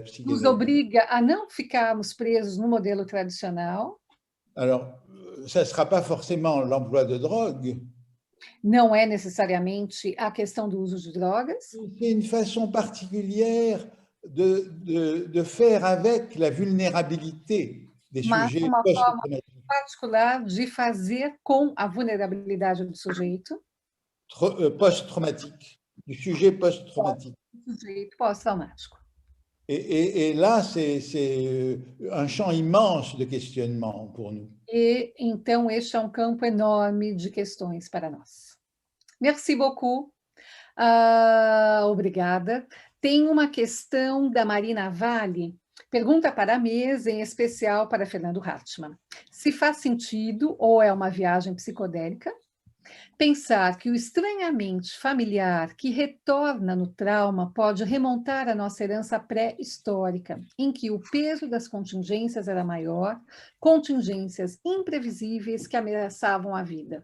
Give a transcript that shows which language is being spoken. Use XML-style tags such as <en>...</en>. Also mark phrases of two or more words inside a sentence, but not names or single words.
<pt>nos</pt> <fr>psychanalyse.</fr> <pt>obriga a não ficarmos presos no modelo tradicional.</pt> <fr>Alors, ça ne sera pas forcément l'emploi de drogue.</fr> <pt>Não é necessariamente a questão do uso de drogas.</pt> <fr>C'est une façon particulière de faire avec la vulnérabilité des</fr> <pt>Mas</pt> <fr>sujets</fr> <pt>uma forma</pt> <fr>post-traumatiques.</fr> <pt>particular de fazer com a vulnerabilidade do sujeito</pt> <fr>Post-traumatique, du sujet post-traumatique.</fr> <pt>sujeito pós-traumático.</pt> <fr>Et là, c'est un champ immense de questionnement pour nous.</fr> <pt>E então este é um campo enorme de questões para nós.</pt> <fr>Merci beaucoup.</fr> <pt>Obrigada. Tem uma questão da Marina Vale. Pergunta para a mesa, em especial para Fernando Hartmann. Se faz sentido, ou é uma viagem psicodélica, pensar que o estranhamento familiar que retorna no trauma pode remontar à nossa herança pré-histórica, em que o peso das contingências era maior, contingências imprevisíveis que ameaçavam a vida.</pt>